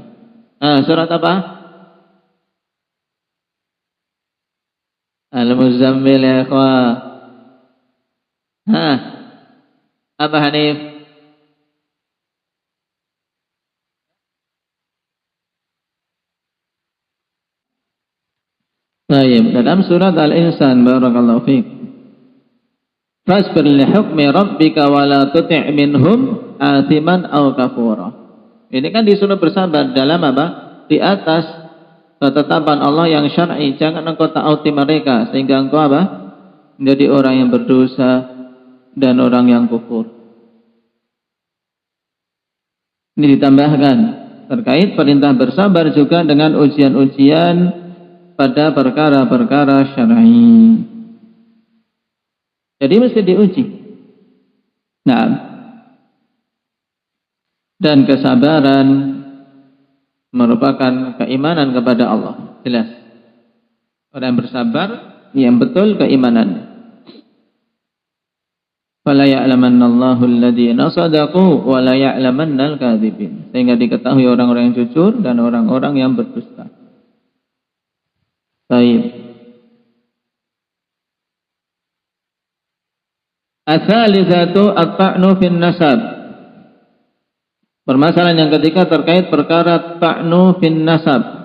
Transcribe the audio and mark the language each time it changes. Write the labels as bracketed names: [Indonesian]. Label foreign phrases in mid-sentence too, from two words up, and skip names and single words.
[Indonesian] Surat apa? Al-Muzammil [Arabic] يا إخوة. [Indonesian] Apa Hanif? Baik, dalam surat Al-Insan, [Arabic] بارك الله فيك. فاصبر لحكم ربك ولا تطع منهم آثما أو كفورا. [Indonesian] Ini kan disuruh bersabar dalam apa? Di atas ketetapan Allah yang syar'i. Jangan engkau ta'ati mereka sehingga engkau apa? Menjadi orang yang berdosa dan orang yang kufur. Ini ditambahkan terkait perintah bersabar juga dengan ujian-ujian pada perkara-perkara syar'i. Jadi mesti diuji. Dan kesabaran merupakan keimanan kepada Allah. Jelas. Orang yang bersabar yang betul keimanannya. [Arabic] فليعلمن الله الذين صدقوا وليعلمن الكاذبين. [Indonesian] Sehingga diketahui orang-orang yang jujur dan orang-orang yang berdusta. Baik. [Arabic] الثالثة الطعن في النسب. [Indonesian] Permasalahan yang ketiga terkait perkara [Arabic] طعن في النسب.